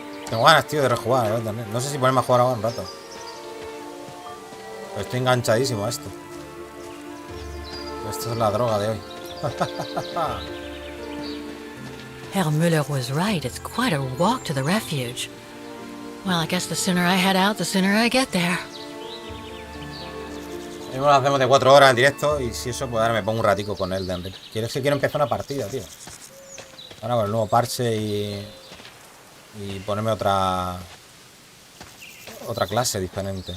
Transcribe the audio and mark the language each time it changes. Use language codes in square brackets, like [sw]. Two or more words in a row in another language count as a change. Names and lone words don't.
[es] Tengo ganas, tío, de rejugar, también. No sé si ponerme a jugar ahora un rato. Pero estoy enganchadísimo a esto. Esto es la droga de hoy. [en] Herr Müller was right. It's quite a walk to the refuge. Well, I guess the sooner I head out, the sooner I get there. [es] Lo hacemos de 4 horas en directo y si eso, pues ahora me pongo un ratico con él. Quiero empezar una partida, tío. Ahora con el nuevo parche y ponerme otra clase diferente.